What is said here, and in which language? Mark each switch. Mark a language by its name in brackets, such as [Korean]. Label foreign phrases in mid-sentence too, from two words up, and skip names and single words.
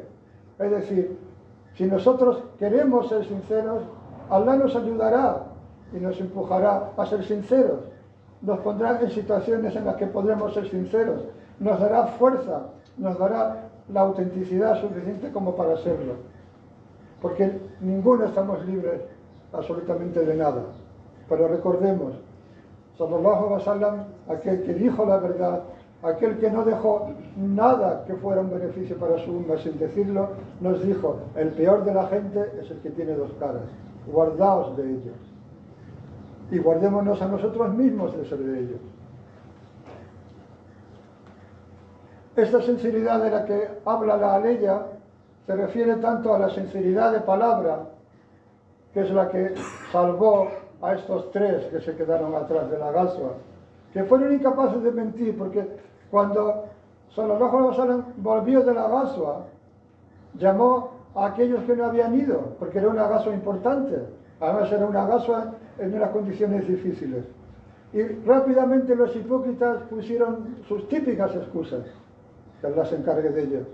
[Spanish] Es decir, si nosotros queremos ser sinceros, Allah nos ayudará y nos empujará a ser sinceros. Nos pondrá en situaciones en las que podremos ser sinceros. Nos dará fuerza, nos dará la autenticidad suficiente como para serlo. Porque ninguno estamos libres absolutamente de nada. Pero recordemos, [Arabic] صلى الله عليه وسلم, [Spanish] aquel que dijo la verdad, aquel que no dejó nada que fuera un beneficio para su umma sin decirlo, nos dijo, el peor de la gente es el que tiene dos caras. Guardaos de ellos. Y guardémonos a nosotros mismos de ser de ellos. Esta sinceridad de la que habla la aleya se refiere tanto a la sinceridad de palabra, que es la que salvó a estos tres que se quedaron atrás de la Ghazwa, que fueron incapaces de mentir, porque cuando [Arabic] صلى الله عليه وسلم [Spanish] volvió de la Ghazwa, llamó a aquellos que no habían ido, porque era una Ghazwa importante, además era una Ghazwa en unas condiciones difíciles. Y rápidamente los hipócritas pusieron sus típicas excusas, que Allah se encargue de ellos.